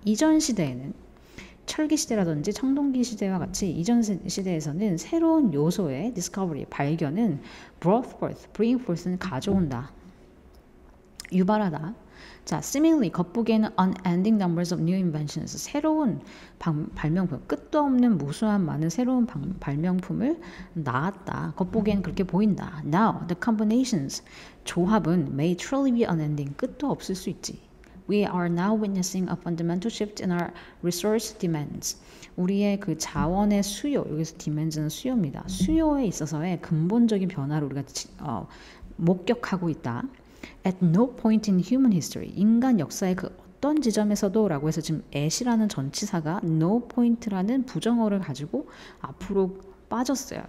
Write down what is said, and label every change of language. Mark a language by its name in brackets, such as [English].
[Korean] 이전 시대에는 철기 시대라든지 청동기 시대와 같이 이전 시대에서는 새로운 요소의 discovery, 발견은 [English] bring forth [Korean] 는 가져온다. 유발하다. 자, seemingly 겉보기에는 [English] unending numbers of new inventions, [Korean] 새로운 발명품, 끝도 없는 무수한 많은 새로운 발명품을 낳았다. 겉보기에는 그렇게 보인다. [English] Now, the combinations, [Korean] 조합은 [English] may truly be unending, [Korean] 끝도 없을 수 있지. [English] We are now witnessing a fundamental shift in our resource demands. [Korean] 우리의 그 자원의 수요, 여기서 demands는 수요입니다. 수요에 있어서의 근본적인 변화를 우리가 목격하고 있다. [English] At no point in human history, [Korean] 인간 역사의 그 어떤 지점에서도 라고 해서 지금 at이라는 전치사가 no point라는 부정어를 가지고 앞으로 빠졌어요.